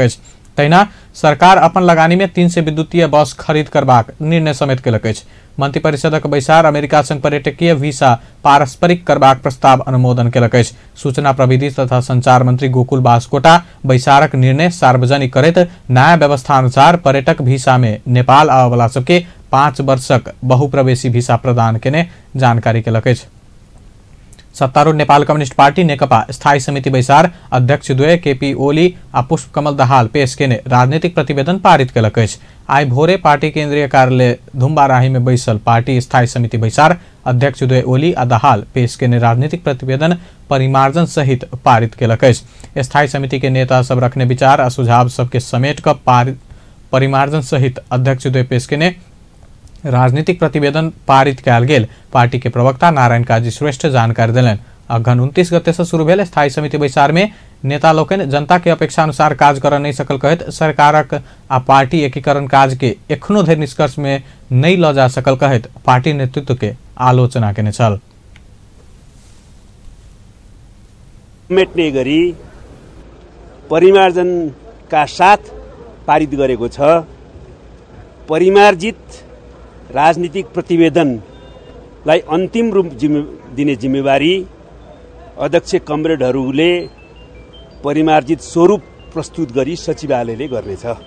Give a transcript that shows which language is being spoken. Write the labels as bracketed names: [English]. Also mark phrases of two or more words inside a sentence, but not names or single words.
[Maithili] तहिना सरकार अपन लगानी में 3 से विद्युतीय बस खरीद करबाक निर्णय समेत केलक। मंत्री परिषदक बैसार अमेरिका संग पर्यटकीय वीसा पारस्परिक करबाक प्रस्ताव अनुमोदन केलक। सूचना प्रविधि तथा संचार मंत्री गोकुल बास्कोटा बैसारक निर्णय सार्वजनिक करैत नया व्यवस्था अनुसार पर्यटक वीसा में नेपाल आबय वाला सबके 5 वर्षक बहुप्रवेशी वीसा प्रदान केने जानकारी केलक। सत्तारूढ़ नेपाल कम्युनिस्ट पार्टी नेकपा स्थायी समिति बैसार अध्यक्ष द्वय केपी ओली आ पुष्प कमल दाहाल पेश केने राजनीतिक प्रतिवेदन पारित केलक। आई भोरे पार्टी केंद्रीय कार्यालय धुम्बाराही में बैसल पार्टी स्थायी समिति बैसार अध्यक्ष द्वय ओली आ दाहाल पेश केने राजनीतिक प्रतिवेदन परिमार्जन सहित पारित केलक। स्थायी समिति के नेता सब रखने विचार आ सुझाव सबके समेट कर परिमार्जन सहित अध्यक्ष द्वय पेश केने राजनीतिक प्रतिवेदन पारित कयल गेल। पार्टी के प्रवक्ता नारायण काजी श्रेष्ठ जानकारी दिलन। अघन 29 गते से शुरू भेल स्थायी समिति बैसार में नेता लोकनि जनता के अपेक्षा अनुसार काज कर नहीं सकल कहैत सरकारक आ पार्टी एकीकरण काज के एखनो धरि निष्कर्ष में नहीं ल जा सकल कहैत पार्टी नेतृत्व के आलोचना केने छल। [Nepali] मेट्ने गरी परिमार्जन का साथ पारित गरेको छ। परिमार्जित राजनीतिक प्रतिवेदनलाई अन्तिम रूप दिने जिम्मेवारी अध्यक्ष कमरेडहरूले परिमार्जित स्वरूप प्रस्तुत गरी सचिवालयले गर्नेछ।